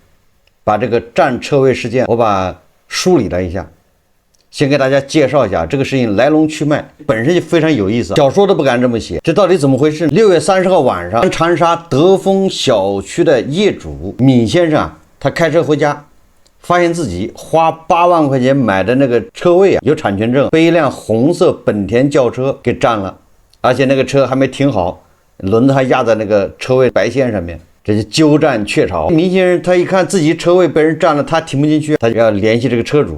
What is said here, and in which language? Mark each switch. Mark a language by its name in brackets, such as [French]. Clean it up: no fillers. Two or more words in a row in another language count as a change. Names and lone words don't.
[Chinese] 把这个占车位事件我把梳理了一下，先给大家介绍一下这个事情来龙去脉，本身就非常有意思，小说都不敢这么写，这到底怎么回事？6月30号晚上，长沙德丰小区的业主闵先生他开车回家，发现自己花8 万塊錢買的那個車位有產權證，被一輛紅色本田轎車給占了，而且那個車還沒停好，輪子還壓在那個車位白線上面，這就鳩佔鵲巢。闵先生他一看自己車位被人占了，他停不進去，他就要聯繫這個車主。